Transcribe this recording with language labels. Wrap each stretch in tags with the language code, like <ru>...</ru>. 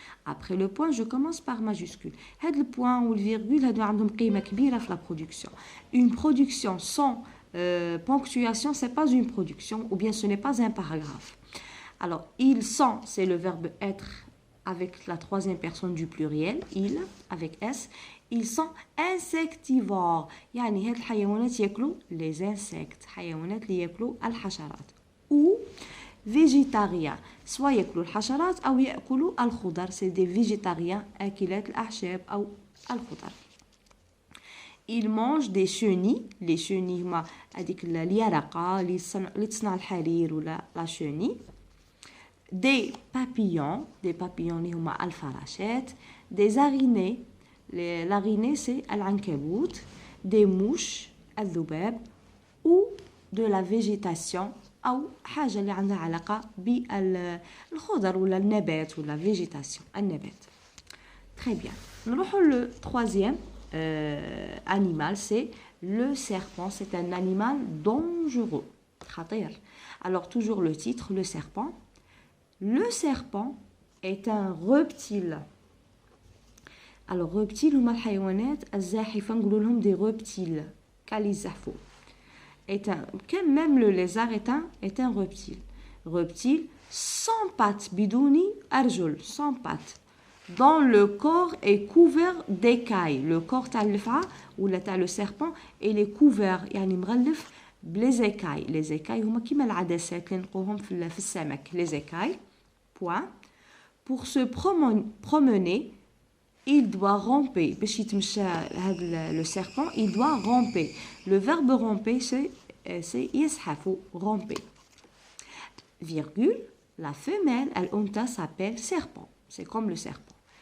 <fr>Après le point, je commence par majuscule. هاد le point ou le virgule</fr> <ar>هادو عندهم قيمة كبيرة في</ar> <fr>la production. Une production sans ponctuation, c'est pas une production, ou bien ce n'est pas un paragraphe. Alors, ils sont, c'est le verbe être avec la troisième personne du pluriel, ils, avec S. Ils sont insectivores.</fr> <ar>يعني هاد الحيوانات ياكلوا</ar> <fr>les insectes.</fr> <ar>حيوانات اللي ياكلوا الحشرات.</ar> <fr>Ou végétariens.</fr> <ar>soit ياكلوا الحشرات أو يأكلوا الخضر.</ar> <fr>c'est des végétariens</fr> <ar>أكلات الأعشاب أو الخضر.</ar> <fr>Ils mangent des chenilles. les chenilles</fr> <ar>هما هذيك اليرقة اللي تصنع الحرير ولا</ar> <fr>la chenille. des papillons</fr> <ar>اللي هما الفراشات.</ar> <fr>des araignées. L'araignée, c'est</fr> <ar>العنكبوت.</ar> <fr>des mouches,</fr> <ar>الذباب. ou de la végétation أو حاجة اللي عندها علاقة بالخضر ولا النبات ولا végétation, النبات.</ar> <fr>Très bien.</fr> <ar>نروحوا</ar> <fr>le troisième animal, c'est le serpent. C'est un animal dangereux.</fr> <ar>خطير.</ar> <fr>Alors toujours le titre, le serpent. Le serpent est un reptile.</fr> <ar>Alors, reptiles هما الحيوانات الزاحفة نقولوا لهم</ar> <fr>des reptiles</fr> <ar>كاللي يزحفوا.</ar> <fr>Même le lézard est un reptile. Reptile sans pattes,</fr> <ar>بدون أرجل,</ar> <fr>sans pattes. Dont le corps est couvert d'écailles. Le corps</fr> <ar>تاع الفعة ولا تاع</ar> <fr>le serpent il est couvert</fr> <ar>يعني مغلف بليز</ar> <fr>écailles.</fr> <ar>Les écailles هما كيما العدسات اللي نلقوهم في السمك.</ar> <fr>Les écailles. Point. Pour se promener, il doit ramper.</fr> <ar>باش يتمشى هذا</ar> <fr>le serpent, il doit ramper. Le verbe ramper, c'est</fr> <ar>يزحف,</ar> <fr>ramper. Virgule, la femelle,</fr> <ar>الأنثى</ar> <fr>s'appelle serpent. C'est comme le serpent.</fr>